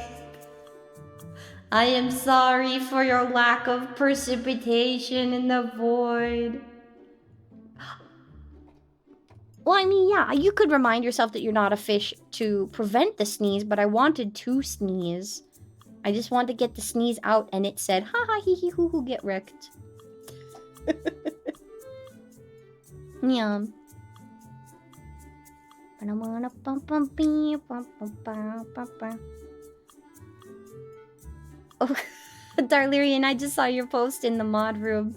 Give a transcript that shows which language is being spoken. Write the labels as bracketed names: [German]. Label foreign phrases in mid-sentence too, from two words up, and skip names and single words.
[English] I am sorry for your lack of precipitation in the void. Well, I mean, yeah, you could remind yourself that you're not a fish to prevent the sneeze, but I wanted to sneeze. I just wanted to get the sneeze out, and it said, ha ha hee hee hoo hoo, get wrecked. Yeah. Oh, Darlerian, I just saw your post in the mod room.